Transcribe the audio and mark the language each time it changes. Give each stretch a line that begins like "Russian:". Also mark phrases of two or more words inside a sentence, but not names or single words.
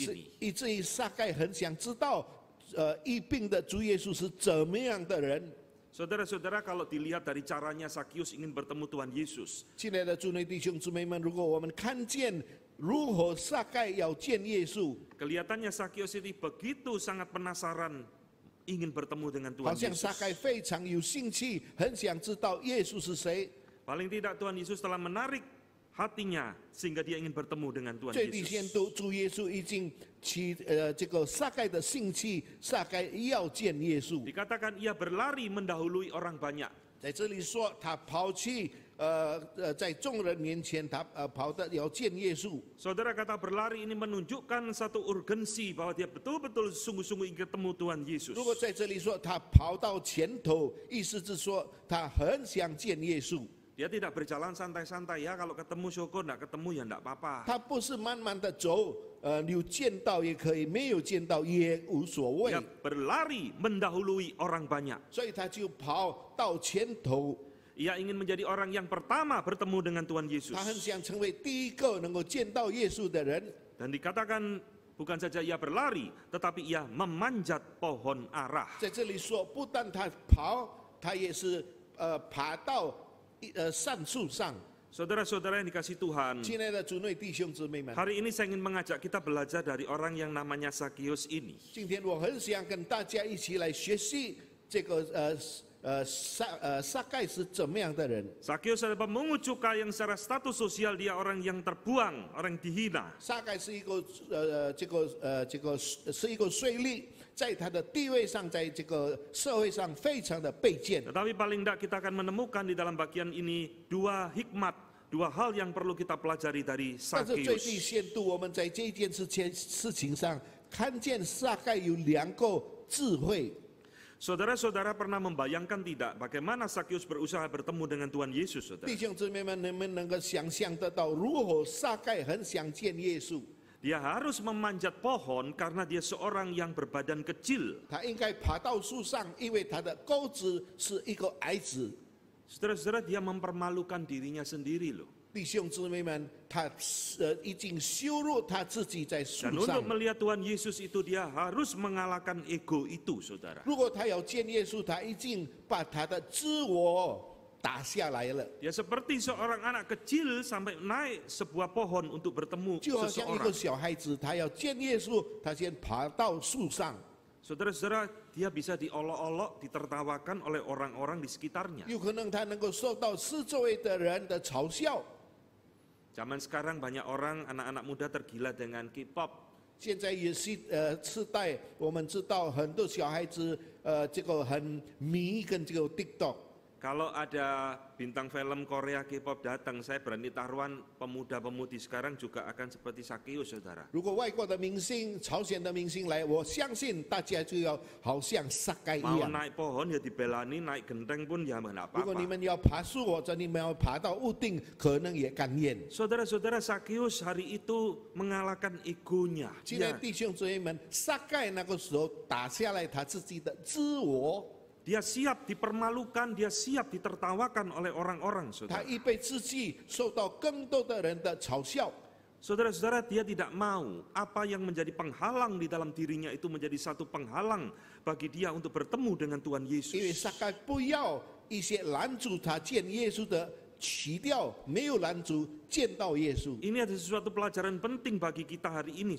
Chinese: 是
Indonesian: ini.
Chinese: 以至于撒该很想知道，医病的主耶稣是怎么样的人。
Indonesian: Saudara-saudara, kalau dilihat dari caranya Sakeus ingin bertemu Tuhan Yesus,
Chinese: 亲爱的主内弟兄姊妹们，如果我们看见如何撒该要见耶稣，
Indonesian: kelihatannya Sakeus ini begitu sangat penasaran ingin bertemu dengan
Chinese: 好
Indonesian: Tuhan
Chinese: 像撒
Indonesian: Yesus.
Chinese: 该非常有兴趣，很想知道耶稣是谁。
Indonesian: Paling tidak Tuhan Yesus telah menarik hatinya sehingga dia ingin bertemu dengan Tuhan
Chinese: 最低限
Indonesian: Yesus.
Chinese: 度，主耶稣已经起这个撒该的兴趣，撒该要见耶稣。
Indonesian: Dikatakan ia berlari mendahului orang banyak.
Chinese: 在这里说，他跑去在众人面前，他跑的要见耶稣。
Indonesian: Saudara, kata berlari ini menunjukkan satu urgensi bahwa dia betul-betul sungguh-sungguh ingin ketemu Tuhan Yesus.
Chinese: 如果在这里说他跑到前头，意思是说他很想见耶稣。
Indonesian: Dia tidak berjalan santai-santai ya, kalau ketemu syukur, enggak ketemu ya enggak apa-apa.
Chinese: 他不是慢慢的走，有见到也可以，没有见到也无所谓
Indonesian: Dia。berlari mendahului orang banyak.
Chinese: 所以他就跑到前头，
Indonesian: Ia ingin menjadi orang yang pertama bertemu dengan Tuhan Yesus.
Chinese: 他很想成为第一个能够见到耶稣的人。
Indonesian: Dan dikatakan bukan saja ia berlari, tetapi ia memanjat pohon arah.
Chinese: 在这里说，不但他跑，他也是爬到杉树上。
Indonesian: Saudara-saudara yang dikasih Tuhan,
Chinese: 亲爱的主内弟兄姊妹们，
Indonesian: hari ini saya ingin mengajak kita belajar dari orang yang namanya Sakeus ini.
Chinese: 今天我很想跟大家一起来学习这个撒该是怎么样的人。
Indonesian: Sakeus adalah pemungut cukai yang secara status sosial dia orang yang terbuang, orang yang dihina.
Chinese: 撒该是一个是一个税吏，在他的地位上，在这个社会上非常的卑贱。
Indonesian: Tetapi paling tidak kita akan menemukan di dalam bagian ini dua hikmat, dua hal yang perlu kita pelajari dari
Chinese: 但是最低
Indonesian: Sakeus.
Chinese: 限度，我们在这一件事情上看见撒该有两个智慧。
Indonesian: Saudara-saudara pernah membayangkan tidak bagaimana Sakeus berusaha bertemu dengan Tuhan Yesus, saudara?
Chinese: 弟兄姊妹们，你们能够想象得到，如何撒该很想见耶稣？
Indonesian: Dia harus memanjat pohon karena dia seorang yang berbadan kecil.
Chinese: 他应该爬到树上，因为他的钩子是一个矮子。
Indonesian: Saudara-saudara, dia mempermalukan dirinya sendiri loh.
Chinese: 弟兄姊妹们，他已经羞辱他自己在树
Indonesian: Dan
Chinese: 上
Indonesian: untuk。melihat Tuhan Yesus itu dia harus mengalahkan ego itu, saudara.
Chinese: 如果他要见耶稣，他已经把他的自我打下来了，
Indonesian: Dia seperti seorang anak kecil sampai naik sebuah pohon untuk bertemu
Chinese: 就好像一个
Indonesian: seseorang.
Chinese: 小孩子，他要见耶稣，他先爬到树上。
Indonesian: Saudara-saudara, dia bisa diolok-olok, ditertawakan oleh orang-orang di sekitarnya.
Chinese: 有可能他能够受到四周围的人的嘲笑。
Indonesian: Zaman sekarang banyak orang, anak-anak muda tergila dengan K-pop.
Chinese: 现在也是世代，我们知道很多小孩子这个很迷跟这个 TikTok。
Indonesian: Kalau ada bintang film Korea K-pop datang, saya berani taruhan pemuda-pemudi sekarang juga akan seperti Sakeus, saudara.
Chinese: 如果外国的明星、朝鲜的明星来，我相信大家就要好像撒该一
Indonesian: Mau
Chinese: 样。
Indonesian: naik pohon ya dibelani, naik genteng pun ya enggak
Chinese: 如果你
Indonesian: apa-apa.
Chinese: 们要爬树，或者你们要爬到屋顶，可能也甘愿。
Indonesian: Saudara-saudara, Sakeus hari itu mengalahkan egonya.
Chinese: 亲爱的弟兄姊妹们，撒该那个时候打下来他自己的自我，
Indonesian: Dia siap dipermalukan, dia siap ditertawakan oleh orang-orang,
Chinese: 他
Indonesian: saudara.
Chinese: 预备自己受到更多的人的嘲笑。
Indonesian: Saudara-saudara, dia tidak mau apa yang menjadi penghalang di dalam dirinya itu menjadi satu penghalang bagi dia untuk bertemu dengan Tuhan
Chinese: 因为
Indonesian: Yesus.
Chinese: 撒该不要一些拦阻他见耶稣的去掉，没有拦阻见到耶稣。
Indonesian: Ini ada sesuatu pelajaran penting bagi kita hari ini,